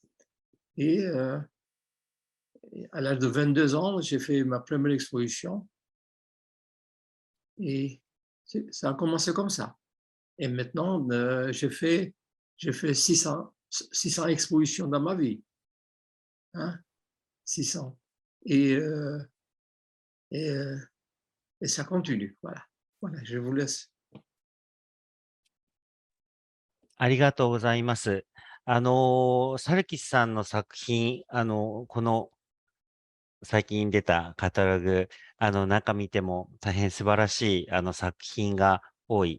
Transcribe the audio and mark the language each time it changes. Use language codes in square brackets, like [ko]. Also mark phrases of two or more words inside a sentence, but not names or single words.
[fr] Et à l'âge de 22 ans, j'ai fait ma première exposition et ça a commencé comme ça. Et maintenant, j'ai fait 600 expositions dans ma vie, hein, 600. Et, et, euh, et ça continue. Voilà. Voilà, je vous laisse. [ja] ありがとうございます。サルキスさんの作品、この最近出たカタログ、中見ても大変素晴らしい、作品が多い。